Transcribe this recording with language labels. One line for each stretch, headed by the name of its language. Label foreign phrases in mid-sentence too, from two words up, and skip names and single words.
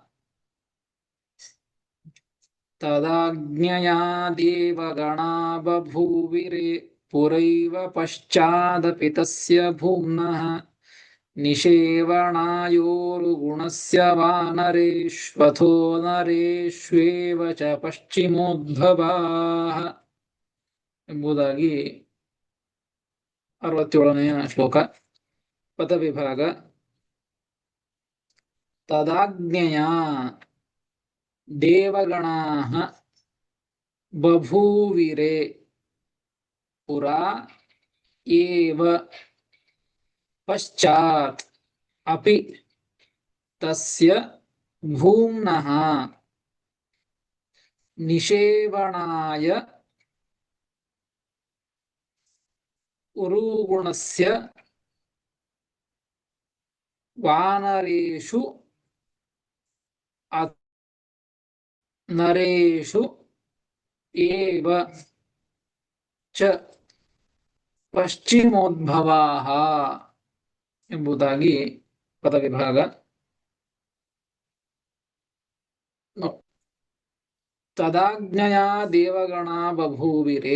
Sanskrit: ತದಾಜ್ಞೆಯಾ ದೇವಗಣಾ ಬಭೂವಿರೇ ಪುರೈವ ಪಶ್ಚಾದಪಿ ತಸ್ಯ ಭೂಮ್ನಃ ನಿಷೇವಣಾಯೋರುಗುಣಸ್ಯ ವಾನರೇಶ್ವಥೋ ನರೇಷ್ವೇವ ಚ ಪಶ್ಚಿಮೋದ್ಭವಾಃ
Kannada: ಎಂಬುದಾಗಿ 67ನೆಯ ಶ್ಲೋಕ.
Sanskrit: ಪದವಿಭಾಗ. ತದಾಜ್ಞೆಯಾ ದೇವಗಣಾಃ ಬಭೂವಿರೇ ಪುರಾ ಏವ ಪಶ್ಚಾತ್ ಅಪಿ ತಸ್ಯ ಭೂಮ್ನಃ ನಿಷೇವಣಾಯ ಉರುಗುಣಸ್ಯ ವಾನರೇಷು ನರೇಷು ಏವ ಚ ಪಶ್ಚಿಮೋದ್ಭವಾಃ
Kannada: ಎಂಬುದಾಗಿ ಪದವಿಭಾಗ.
Sanskrit: ತದಾಜ್ಞೆಯಾ ದೇವಗಣಾ ಬಭೂವಿರೇ.